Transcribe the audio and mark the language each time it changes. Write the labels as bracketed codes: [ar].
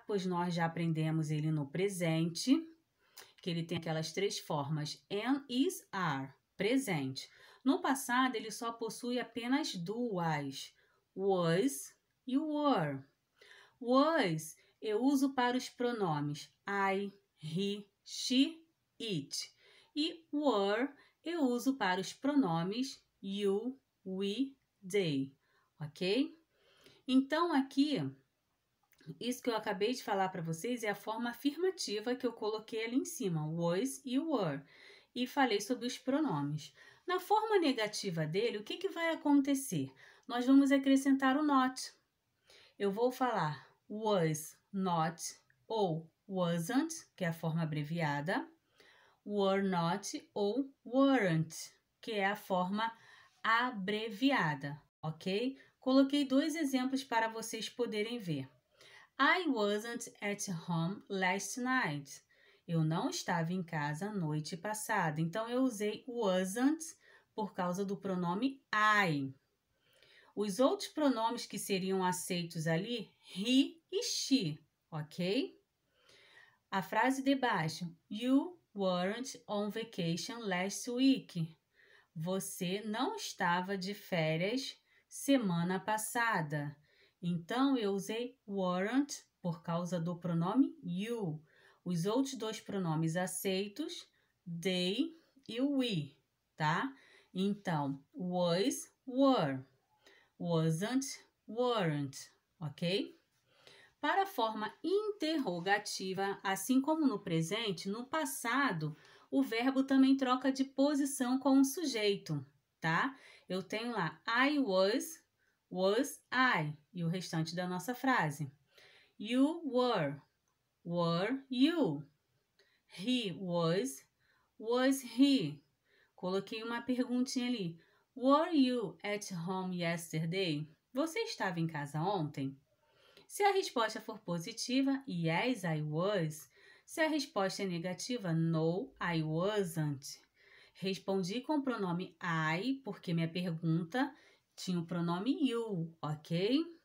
[pt] Pois nós já aprendemos ele no presente, que ele tem aquelas três formas, am, is, are, presente. No passado, ele só possui apenas duas, was e were. Was eu uso para os pronomes I, he, she, it. E were eu uso para os pronomes you, we, they. Ok? Então, aqui, isso que eu acabei de falar para vocês é a forma afirmativa que eu coloquei ali em cima, was e were. E falei sobre os pronomes. Na forma negativa dele, o que vai acontecer? Nós vamos acrescentar o not. Eu vou falar was not ou wasn't, que é a forma abreviada, were not ou weren't, que é a forma abreviada, ok? Coloquei 2 exemplos para vocês poderem ver. [en] I wasn't at home last night. [pt] Eu não estava em casa a noite passada. Então, eu usei wasn't por causa do pronome I. Os outros pronomes que seriam aceitos ali, he e she, ok? A frase de baixo, [en] you weren't on vacation last week. [pt] Você não estava de férias semana passada. Então, eu usei weren't por causa do pronome you. Os outros 2 pronomes aceitos, they e we, tá? Então, was, were. Wasn't, weren't, ok? Para a forma interrogativa, assim como no presente, no passado, o verbo também troca de posição com o sujeito, tá? Eu tenho lá, [en] I was I, [pt] e o restante da nossa frase. [en] You were you. He was he. [pt] Coloquei uma perguntinha ali. [en] Were you at home yesterday? [pt] Você estava em casa ontem? Se a resposta for positiva, [en] yes, I was. [pt] Se a resposta é negativa, [en] no, I wasn't. [pt] Respondi com o pronome I, porque minha pergunta tinha o pronome you, ok?